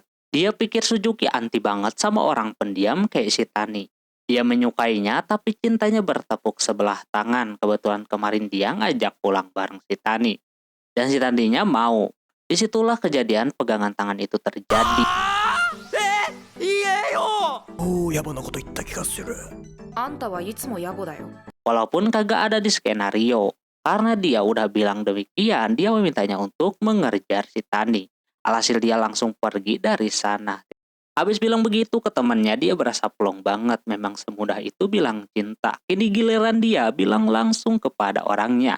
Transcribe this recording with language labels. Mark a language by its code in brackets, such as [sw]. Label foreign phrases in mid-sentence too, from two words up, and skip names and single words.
[id] Dia pikir Suzuki anti banget sama orang pendiam kayak si Tani. Dia menyukainya tapi cintanya bertepuk sebelah tangan. Kebetulan kemarin dia ngajak pulang bareng si Tani. Dan si Taninya mau. Disitulah kejadian pegangan tangan itu terjadi. [ja] おお、野暮なこと言った気がする。あんたはいつも野暮だよ。 [id] Walaupun kagak ada di skenario. Karena dia udah bilang demikian, dia memintanya untuk mengejar si Tani. Alhasil dia langsung pergi dari sana. Habis bilang begitu ke temannya, dia berasa plong banget. Memang semudah itu bilang cinta. Kini giliran dia bilang langsung kepada orangnya.